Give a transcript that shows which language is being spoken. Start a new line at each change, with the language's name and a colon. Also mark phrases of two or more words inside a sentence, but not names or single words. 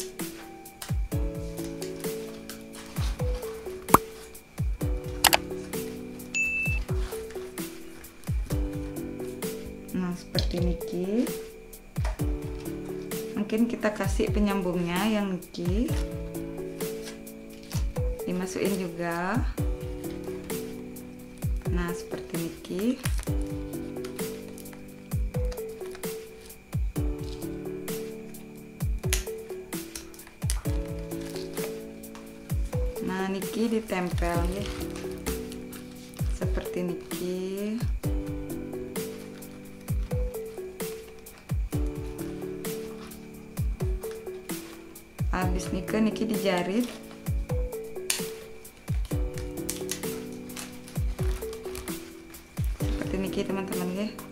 Indonesian: Nah, seperti niki. Mungkin kita kasih penyambungnya yang niki. Dimasukin juga. Nah, seperti niki. Nah, niki ditempel ya. Seperti niki. Habis niki dijarit. Seperti niki teman-teman ya.